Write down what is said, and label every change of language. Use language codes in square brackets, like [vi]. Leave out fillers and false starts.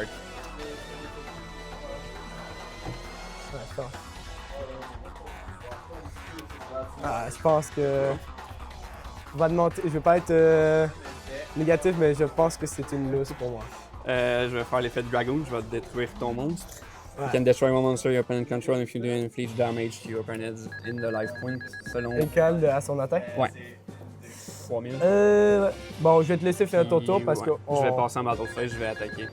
[fr] Ouais, je pense. Ah, je pense que. On va demander. Je vais pas être négatif, mais je pense que c'est une lose pour moi. Je vais faire l'effet de Dragoon, je vais détruire ton monstre. Ouais. [en] You can destroy one monster your opponent control if you do inflict damage to your opponent in the life point. [fr] Selon. Égal à son attaque. Ouais. 3000. Ouais. Bon, je vais te laisser finir ton tour parce que. Je vais passer en battle phase, je vais attaquer.